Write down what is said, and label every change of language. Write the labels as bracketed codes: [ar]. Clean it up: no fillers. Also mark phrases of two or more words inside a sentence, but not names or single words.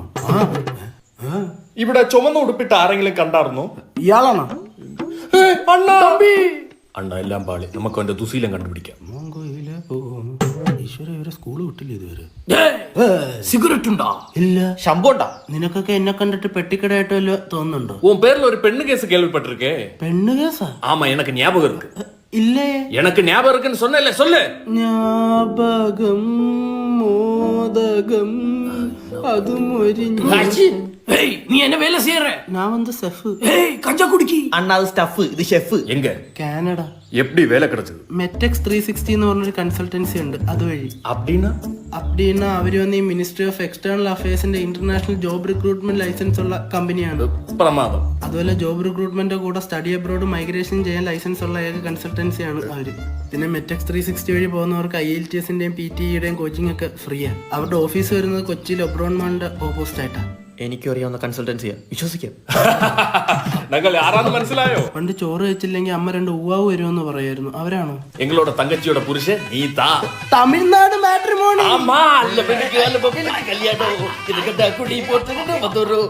[ml] ഇവിടെ ചുമന്ന ഉടുപ്പിട്ട് ആരെങ്കിലും കണ്ടായിരുന്നോ? ഇയാളാണോ? അണ്ണ എല്ലാം പാളി. നമുക്ക് അവന്റെ ദുശീലം കണ്ടുപിടിക്കാം. ഈശ്വര ഇവരെ സ്കൂള് വിട്ടില്ല ഇതുവരെ. സിഗരറ്റ് ഉണ്ടോ? ഇല്ല. ശമ്പോണ്ടാ നിനക്കൊക്കെ എന്നെ കണ്ടിട്ട് പെട്ടിക്കടയായിട്ട് വല്ല തോന്നുന്നുണ്ടോ? [ta] உன் பேர்ல ஒரு பெண்ணு கேஸ் கேள்விப்பட்டிருக்கே. [ml] പെണ്ണ് കേസാ? [ta] ஆமா, எனக்கு ஞாபகம் இருக்கு. [ml] ഇല്ലേ? [ta] எனக்கு ஞாபகம் இருக்குன்னு சொன்னேல்ல, சொல்லு. ஞாபகம் மோதகம் அது மொரிஞ்சு. ஏய், நீ என்ன வேலை செய்யற? நான் வந்து செஃப். ஏய், கஞ்சா குடிக்கி. [ml] അണ്ണാ അത് സ്റ്റഫ്, ഇത് ഷെഫ്. [ta] எங்க [ml] കാനഡ. [ta] எப்படி வேலை கிடைச்சது? [ml] മെറ്റെക്സ് 360 എന്ന് പറഞ്ഞൊരു കൺസൾട്ടൻസി ഉണ്ട്, അതുവഴി. [ta] அப்படின்னா [ml] அப்படின்னா അവര് വന്ന് ഈ [en] ministry of external affairs international job recruitment license [ml] ഉള്ള കമ്പനിയാണ്. [ta] பிரமாதம். [ml] അതുപോലെ [en] job recruitment [ml] കൂടെ [en] study abroad migration [ml] ചെയ്യാൻ ലൈസൻസ് ഉള്ള ഏക കൺസൾട്ടൻസിയാണ് അവര്. പിന്നെ മെറ്റെക്സ് 360 വഴി പോകുന്നവർക്ക് IELTSന്റെയും PTEയുടെയും കോച്ചിങ് ഒക്കെ ഫ്രീയാണ്. അവരുടെ ഓഫീസ് വരുന്നത് കൊച്ചിയിൽ ഒബ്രോൺ മാളിന്റെ ഓപ്പോസിറ്റ് ആയിട്ടാണ്. എനിക്കും അറിയാവുന്ന കൺസൾട്ടൻസിയാ, വിശ്വസിക്കാം. ഞങ്ങൾ ആരാന്ന് മനസ്സിലായോ? പണ്ട് ചോറ് വെച്ചില്ലെങ്കിൽ അമ്മ 2 ഉവാവ് വരുമെന്ന് പറയായിരുന്നു, അവരാണോ? [ta] எங்களோட தங்கச்சியோட புருஷன் நீ தான். [ml] തമിഴ്നാട് മാട്രിമോണി. [ta] ஆமா, அல்ல பெண்ணுக்கு கல்யாணம். இதுக்கு குடி போட்டு